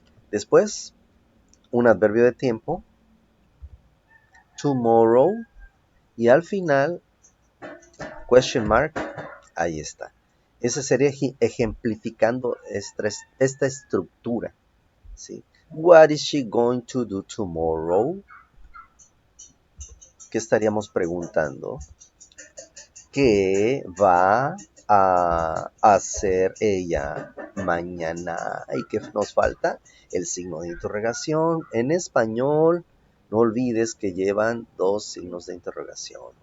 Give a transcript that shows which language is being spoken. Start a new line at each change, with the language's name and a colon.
Spanish: Después, un adverbio de tiempo. Tomorrow. Y al final, question mark. Ahí está. Ese sería ejemplificando esta estructura. ¿Sí?
English: What is she going to do tomorrow?
Spanish: ¿Qué estaríamos preguntando? ¿Qué va a hacer ella mañana? ¿Y qué nos falta? El signo de interrogación. En español, no olvides que llevan dos signos de interrogación.